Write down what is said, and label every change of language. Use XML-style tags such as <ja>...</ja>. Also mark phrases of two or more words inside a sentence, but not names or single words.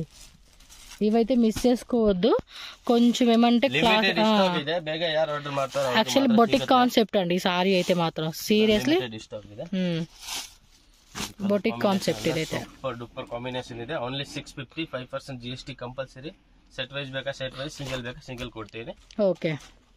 <te>ఇవైతే మిస్ చేసుకోవద్దు. కొంచెం ఏమంటే యాక్చువల్లీ</te> <en>boutique concept</en> <te>అండి ఈ సారీ అయితే మాత్రం.</te> <en>seriously boutique concept</en> <te>ఇదైతే.</te> <en>super combination</en> <te>ಇದೆ. ఓన్లీ 650, 5% GST ಕಂಪಲ್ಸರಿ.</te> <en>set wise</en> <kn>ಬೇಕಾ</kn> <en>set wise,</en> <kn>ಸಿಂಗಲ್ ಬೇಕಾ ಸಿಂಗಲ್ ಕೊಡ್ತೀವಿ.</kn> <te>ఓకే,</te>